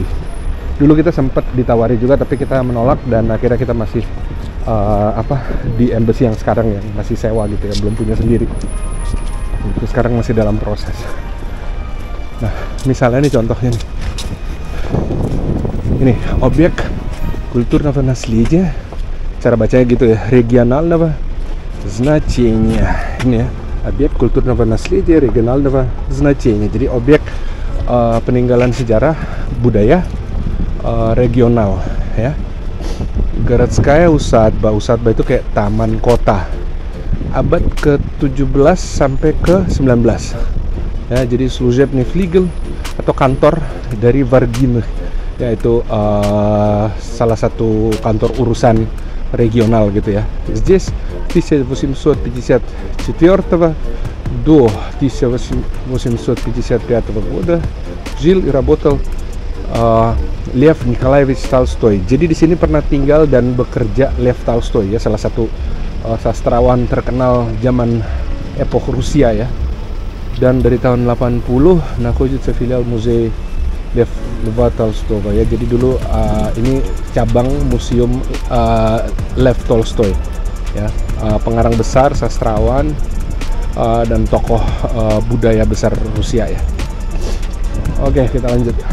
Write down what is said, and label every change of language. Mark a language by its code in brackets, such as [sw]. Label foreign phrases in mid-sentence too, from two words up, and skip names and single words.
[id] Dulu kita sempat ditawari juga, tapi kita menolak dan akhirnya kita masih di embassy yang sekarang yang masih sewa gitu ya, belum punya sendiri. Itu sekarang masih dalam proses. Nah, misalnya ini contohnya nih. Ini objek [ru] kulturного наследия. [id] Cara bacanya gitu ya, [ru] регионального значения. [id] Ini ya, objek [ru] kulturного наследия регионального значения. [id] Jadi objek peninggalan sejarah budaya regional ya. [ru] Городская усадьба. Усадьба [id] itu kayak taman kota. Abad ke-17 sampai ke-19. Ya, jadi [ru] служебный флигель [id] atau kantor dari Vargin, yaitu salah satu kantor urusan regional gitu ya. [ru] Здесь 1854 до 1855 года жил и работал Лев Николаевич Толстой. [id] Jadi di sini pernah tinggal dan bekerja Lev Tolstoy ya, salah satu sastrawan terkenal zaman epoch Rusia ya. Dan dari tahun 80 [ru] находится филиал музея [id] Leva Tolstoy ya. Jadi dulu ini cabang museum Lev Tolstoy ya, pengarang besar, sastrawan dan tokoh budaya besar Rusia ya. Oke, kita lanjut.